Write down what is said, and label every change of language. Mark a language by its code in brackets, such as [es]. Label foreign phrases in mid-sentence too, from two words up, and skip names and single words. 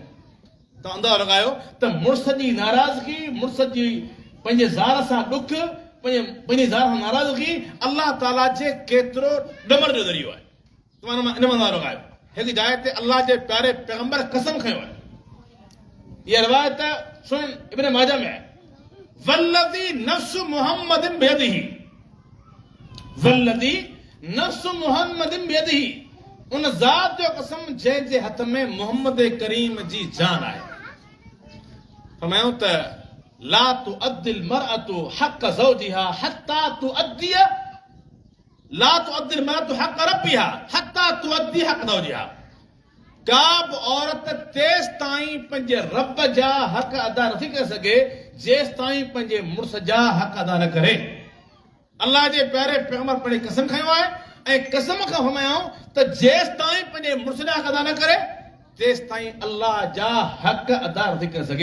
[sd] तव्हां अंदाज़ो लॻायो त मुड़ुस जी नाराज़गी, मुड़ुस जी पंहिंजे ज़ार सां ॾुख, पंहिंजी ज़ार सां नाराज़गी अल्लाह ताला जे केतिरो ॾमर जो ज़रियो आहे। तव्हां इन में अंदाज़ो लॻायो। हिकु जाइ ते अल्लाह जे प्यारे पैगंबर कसम खयो आहे। इहा रिवायत सुनन इब्न माजा में आहे, [ar] والذي نفس محمد بيده، والذي نفس محمد بيده, वल्लज़ी नफ्स मुहम्मदिन बियदिही, [sd] उन ज़ात जो कसम जंहिंजे हथ में मोहम्मद करीम जी जान आहे। फरमायूं त [ar] لا تؤدي المرأة حق زوجها حتى تؤدي، لا تؤدي المرأة حق ربها حتى تؤدي حق زوجها. [sd] का बि औरत तेस ताईं पंहिंजे रब जा हक़ अदा नथी करे सघे जेसि ताईं पंहिंजे मुड़ुस जा हक़ अदा न करे। अल्लाह जे प्यारे पैगंबर पंहिंजी कसम खयो आहे ऐं कसम खां फरमायूं त जेसि ताईं पंहिंजे मुड़ुस जा हक़ अदा न करे तेसि ताईं अल्लाह जा हक़ अदा नथी करे सघे।